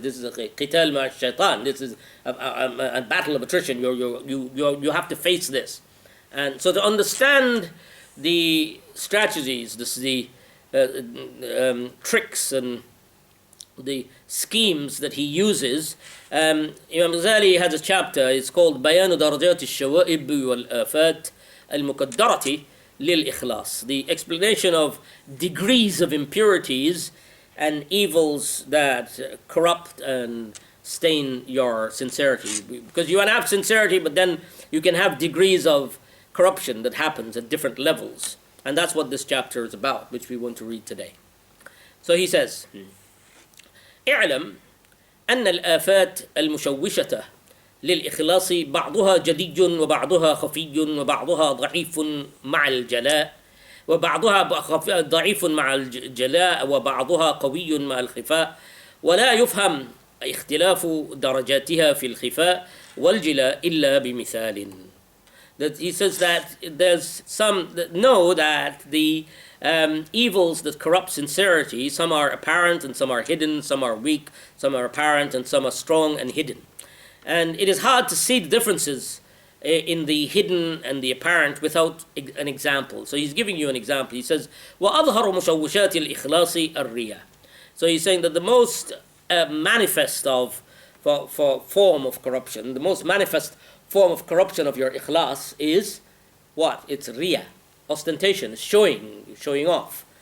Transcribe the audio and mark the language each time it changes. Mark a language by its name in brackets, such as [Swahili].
[English] This is a [Arabic] قتال مع الشيطان. [English] This is a battle of attrition. You have to face this, and so to understand the strategies, the tricks and the schemes that he uses. Imam Ghazali has a chapter. It's called [Arabic] بيان درجات الشوائب والآفات المقدرة للإخلاص. [English] The explanation of degrees of impurities and evils that corrupt and stain your sincerity. Because you can have sincerity, but then you can have degrees of corruption that happens at different levels. And that's what this chapter is about, which we want to read today. So he says, [Arabic] اعلم أن الآفات المشوشة للإخلاص بعضها جدي وبعضها خفي وبعضها ضعيف مع الجلاء وبعضها ضعيف مع الجلاء وبعضها قوي مع الخفاء ولا يفهم اختلاف درجاتها في الخفاء والجلاء إلا بمثال. [English] That he says that there's some that know that the evils that corrupt sincerity, some are apparent and some are hidden, some are weak, some are apparent and some are strong and hidden. And it is hard to see the differences in the hidden and the apparent without an example. So he's giving you an example. He says, [Arabic] وَأَظْهَرُ مُشَوِّشَاتِ الْإِخْلَاصِ الرِّيَا. [English] So he's saying that the most manifest for form of corruption, the most manifest form of corruption of your ikhlas is what? It's riya, ostentation, showing off.